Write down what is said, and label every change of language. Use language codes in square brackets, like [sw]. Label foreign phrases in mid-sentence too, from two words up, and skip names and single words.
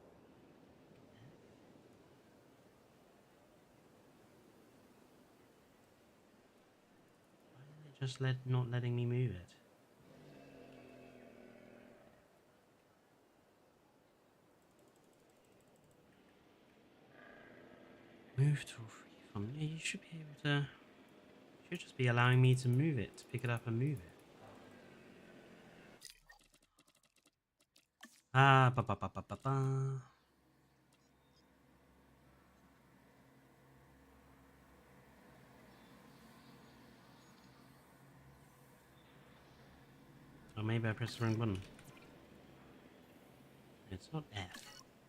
[en] Why are they just not letting me move it? Move tool freeform. Yeah, you should be able to. You should just be allowing me to move it, to pick it up and move it. Ah, ba ba ba ba ba ba. Or maybe I pressed the wrong button. It's not F.